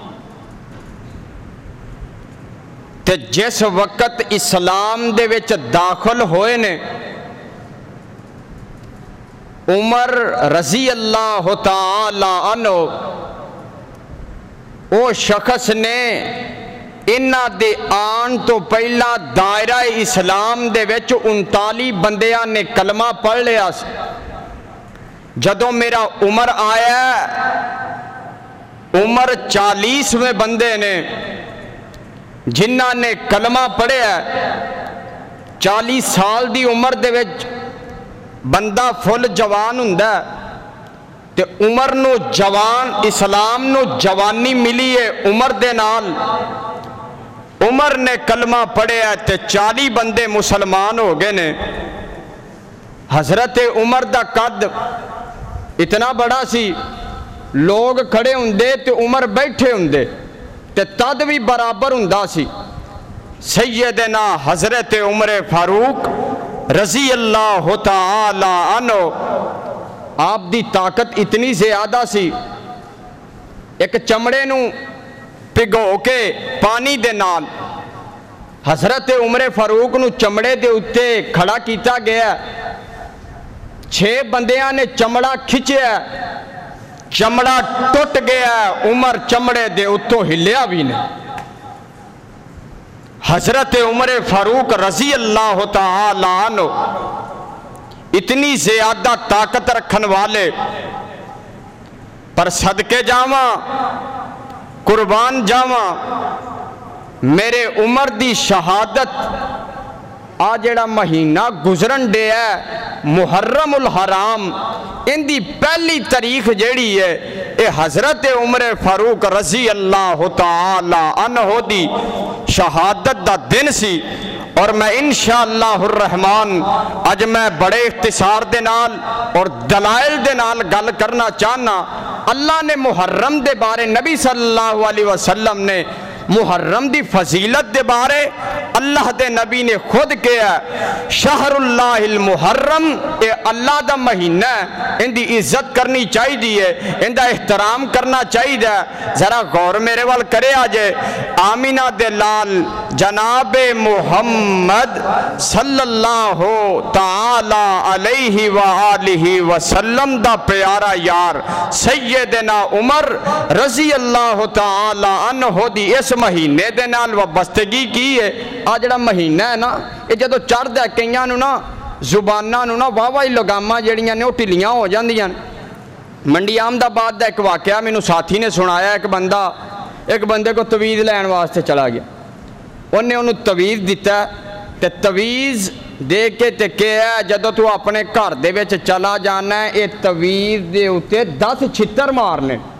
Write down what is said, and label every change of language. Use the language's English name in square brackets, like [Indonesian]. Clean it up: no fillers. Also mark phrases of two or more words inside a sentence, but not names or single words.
[Punjabi] تے جس وقت اسلام دے وچ داخل ہوئے نے عمر [Arabic] رضی اللہ تعالی عنہ [Punjabi] او شخص نے انہاں دے آن تو پہلا دائرہ اسلام دے وچ 39 بندیاں نے کلمہ پڑھ لیا سی۔ جدو میرا عمر آیا عمر 40ویں بندے نے جنہاں نے کلمہ پڑھیا، 40 سال دی عمر دے وچ بندہ فل جوان ہوندا تے عمر نو جوان، اسلام نو جوانی ملی ہے عمر دے نال۔ عمر نے کلمہ پڑھیا تے 40 بندے مسلمان ہو گئے نے۔ حضرت عمر دا قد اتنا بڑا سی، لوگ کھڑے ہوندے تے عمر بیٹھے ہوندے تے تد بھی برابر ہوندا سی۔ سیدنا حضرت عمر فاروق [Arabic] رضی اللہ تعالی عنہ، [Punjabi] آپ دی طاقت اتنی زیادہ سی، ایک چمڑے نو پگو کے پانی دے نال حضرت عمر فاروق نو چمڑے دے اتے کھڑا کیتا گیا، 6 بندیاں نے چمڑا کھچیا، چمڑا ٹوٹ گیا، عمر چمڑے دے اتوں ہلیا بھی نہیں۔ حضرت عمر فاروق [Arabic] رضی اللہ تعالی عنہ [Punjabi] اتنی زیادہ طاقت رکھن والے، پر صدقے جاواں، قربان جاواں، میرے عمر دی شہادت آ جڑا مہینہ گزرن دے ہے محرم الحرام، ان دی پہلی تاریخ جیڑی ہے اے حضرت عمر فاروق [Arabic] رضی اللہ تعالی عنہ [Punjabi] دی شہادت دا دن سی۔ اور میں [Arabic] انشاءاللہ الرحمن [Punjabi] اج میں بڑے اختصار دے نال اور دلائل دے نال گل کرنا چاہنا۔ اللہ نے محرم دے بارے نبی [Arabic] صلی اللہ علیہ وسلم [Punjabi] نے محرم دی فضیلت دے بارے اللہ دے نبی نے خود کہا [Arabic] شہر اللہ المحرم، [Punjabi] اے اللہ دا مہینہ ہے، ان دی عزت کرنی چاہی دی ہے، ان دا احترام کرنا چاہی دی ہے۔ ذرا غور میرے وال کرے آجے، آمینہ دے لال جناب محمد [Arabic] صلی اللہ تعالی علیہ وآلہ وسلم [Punjabi] دا پیارا یار سیدنا عمر [Arabic] رضی اللہ تعالی عنہ [Punjabi] دی اس مہینے دے نال وابستگی کی ہے۔ جڑا مہینہ ہے نا، یہ جدو چڑھ دے کئیاں نو نا زباناں نو نا واہ لگاماں جڑیاں نے وہ ٹھلیاں ہو جاندیاں۔ منڈی احمد آباد دا ایک واقعہ مینوں ساتھی نے سنایا، ایک بندے کو تویز لین واسطے چلا گیا، انہیں انہوں تویز دیتا ہے تے تویز دے کے تے کہا جدو تو اپنے گھر دے وچ چلا جانا ہے اے تویز دے اتے 10 چھتر مارنے۔